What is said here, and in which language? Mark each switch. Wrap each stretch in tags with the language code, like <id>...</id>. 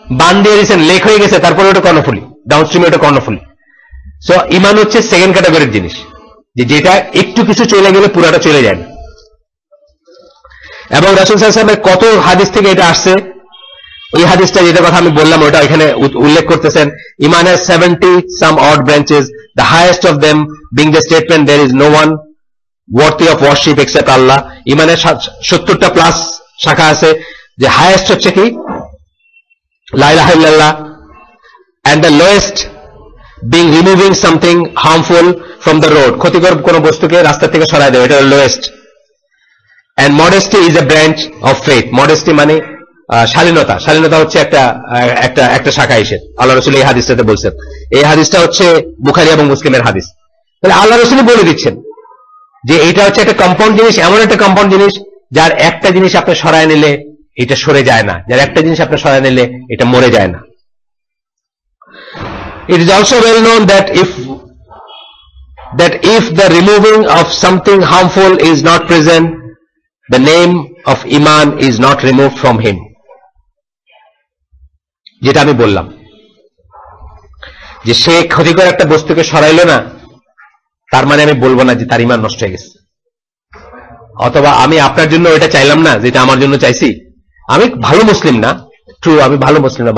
<bn>বান দিয়ে দিয়েছেন, লেক হয়ে গেছে, তারপরে ওটা কর্ণফুলী, ডাউনস্ট্রিমে ওটা কর্ণফুলী। সো ইমান হচ্ছে সেকেন্ড ক্যাটাগরির জিনিস, যেটা একটু কিছু চলে গেলে পুরাটা চলে যায় না। এবং রাসূল সাল্লাল্লাহু আলাইহি ওয়াসাল্লামের কত হাদিস থেকে এটা আসছে। ওই হাদিসটা যেটা কথা আমি বললাম ওটা এখানে উল্লেখ করতেছেন।</bn> <en>ইমান has 70 some odd branches, the highest of them being the statement there is no one worthy of worship except Allah.</en> <bn>ইমানের 70টা প্লাস শাখা আছে, যে হাইয়েস্ট হচ্ছে কি লা ইলাহা ইল্লাল্লাহ,</bn> <en>and the lowest being removing something harmful from the road,</en> <bn>ক্ষতিকর কোন বস্তুকে রাস্তা থেকে সরায় দেওয়া, এটা lowest.</bn> <en>and modesty is a branch of faith.</en> <bn>modesty মানে শালীনতা হচ্ছে একটা শাখা এসে আল্লাহ রাসূল এই হাদিসটাতে বলছেন। এই হাদিসটা হচ্ছে বুখারী এবং মুসলিমের হাদিস। তাহলে আল্লাহ রাসূল বলে দিচ্ছেন যে এটা হচ্ছে একটা কম্পাউন্ড জিনিস, এমন একটা কম্পাউন্ড জিনিস যার একটা জিনিস আপনি সরায় নিলে এটা সরে যায় না, যার একটা জিনিস আপনি সরায় নিলে এটা মরে যায় না।</bn> <en>It is also well known that if the removing of something harmful is not present, the name of Iman is not removed from him.</en> <bn>যেটা আমি বললাম যে সে ক্ষতিকর একটা বস্তুকে সরাইল না, তার মানে আমি বলবো না যে তার ইমান নষ্ট হয়ে গেছে। অথবা আমি আপনার জন্য ওইটা চাইলাম না যেটা আমার জন্য চাইছি, আমি ভালো মুসলিম না, ট্রু, আমি ভালো মুসলিম না।</bn>